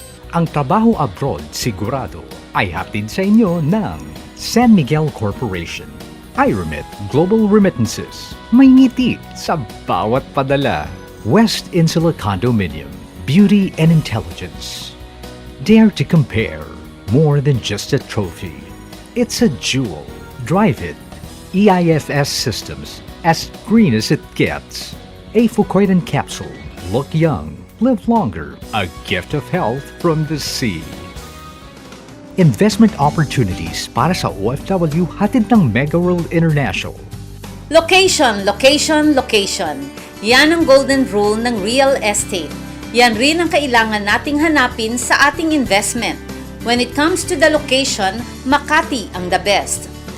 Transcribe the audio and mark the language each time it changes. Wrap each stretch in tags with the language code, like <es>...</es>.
<tl>Ang trabaho abroad sigurado ay hatid sa inyo ng San Miguel Corporation. I-Remit Global Remittances. May ngiti sa bawat padala.</tl> <en>West Insula Condominium. Beauty and Intelligence. Dare to compare. More than just a trophy. It's a jewel. Drive it. EIFS Systems. As green as it gets. A Fucoidan Capsule. Look young. Live longer, a gift of health from the sea. Investment opportunities</en> <tl>para sa OFW hatid ng Mega World International.</tl> <en>Location, location, location.</en> <tl>Yan ang golden rule ng real estate. Yan rin ang kailangan nating hanapin sa ating investment.</tl> <en>When it comes to the location, Makati ang the best.</en>